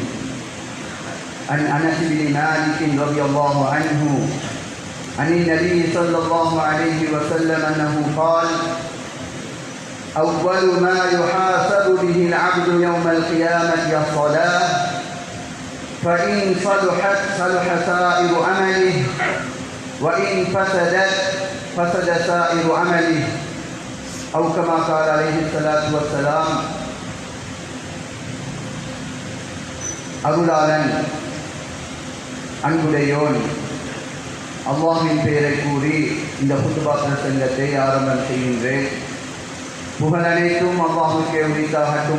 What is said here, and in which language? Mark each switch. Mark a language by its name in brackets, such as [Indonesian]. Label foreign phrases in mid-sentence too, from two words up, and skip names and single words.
[Arabic] عن أنس بن مالك رضي الله عنه عن النبي صلى الله عليه وسلم أنه قال: أول ما يحاسب به العبد يوم القيامة الصلاة، فإن صلحت صلح سائر عمله وإن فسدت فسد سائر عمله، أو كما قال عليه الصلاة والسلام. [Tamil] அருளாளன் அன்புடையோன் அல்லாஹ்வின் பெயரை கூறி இந்த குத்துபா பிரசங்கத்தை ஆரம்பம் செய்கின்றேன். புகழனைத்தும் அல்லாஹ்வுக்கே உரித்தாகட்டும்.